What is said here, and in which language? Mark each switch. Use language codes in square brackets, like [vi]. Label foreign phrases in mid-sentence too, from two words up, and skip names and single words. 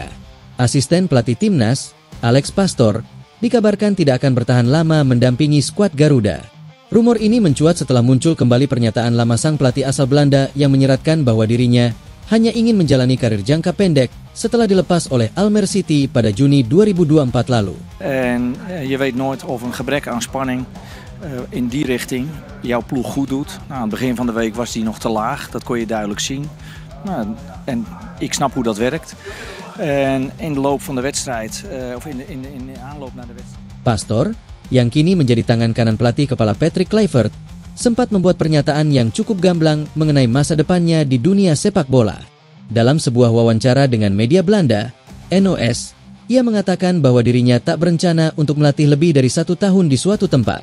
[id] Asisten pelatih Timnas, Alex Pastor, dikabarkan tidak akan bertahan lama mendampingi skuad Garuda. Rumor ini mencuat setelah muncul kembali pernyataan lama sang pelatih asal Belanda yang menyeratkan bahwa dirinya hanya ingin menjalani karir jangka pendek setelah dilepas oleh Almere City pada Juni 2024 lalu. [nl] En je weet nooit of een gebrek aan spanning in die richting jouw ploeg goed doet. Nou, aan het begin van de week was die nog te laag, dat kon je duidelijk zien. Nou, en ik snap hoe dat werkt. En in de loop van de wedstrijd, of in de aanloop naar de wedstrijd. [id] Pastor, yang kini menjadi tangan kanan pelatih kepala Patrick Kluivert, sempat membuat pernyataan yang cukup gamblang mengenai masa depannya di dunia sepak bola. Dalam sebuah wawancara dengan media Belanda, NOS, ia mengatakan bahwa dirinya tak berencana untuk melatih lebih dari 1 tahun di suatu tempat.